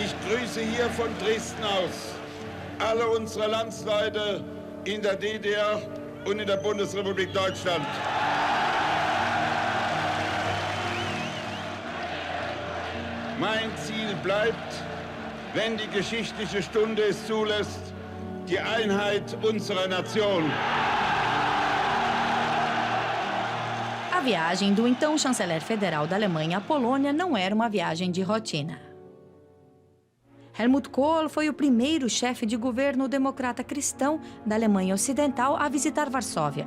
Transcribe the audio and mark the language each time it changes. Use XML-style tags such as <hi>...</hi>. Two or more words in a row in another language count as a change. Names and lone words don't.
<de>grüße hier von Dresden aus alle unsere Landsleute in der DDR und in der Bundesrepublik Deutschland. Mein Ziel bleibt, wenn die geschichtliche Stunde es zulässt, die Einheit unserer Nation.</de> <pt>A viagem do então chanceler federal da Alemanha à Polônia não era uma viagem de rotina. Helmut Kohl foi o primeiro chefe de governo democrata cristão da Alemanha Ocidental a visitar Varsóvia.</pt>